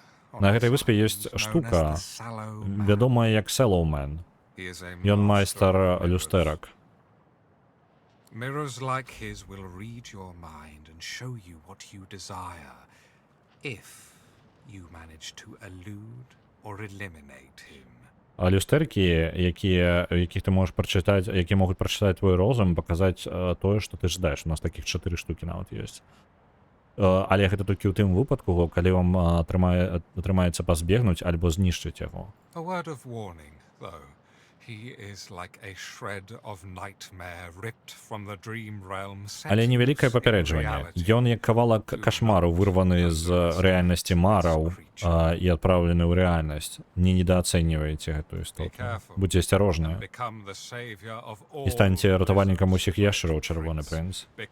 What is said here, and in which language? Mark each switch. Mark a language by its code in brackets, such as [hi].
[be] На гэтай выспе ёсць штука, вядомая як Селоумен. Ён майстар люстэрак. [en] Mirrors like his will read your mind and show you what you desire, if you manage to elude or eliminate him. [be] А люстэркі, якіх ты можаш прачытаць, які могуць прачытаць твой розум, паказаць тое, што ты жадаеш. У нас такіх 4 штукі нават ёсць. Але гэта толькі ў тым выпадку, калі вам атрымаецца пазбегнуць альбо знішчыць яго. [en] A word of warning, though. He is like a shred of nightmare ripped from the dream realm. [be] Але невялікае папярэджванне. Ён як кавалак кашмару вырваны з рэальнасці мараў і адпраўлены ў рэальнасць. Не недаацэньвайце гэтую істоту. Будзьце асцярожныя. І станьце ратавальнікам усіх яшчараў, чырвоны прынц.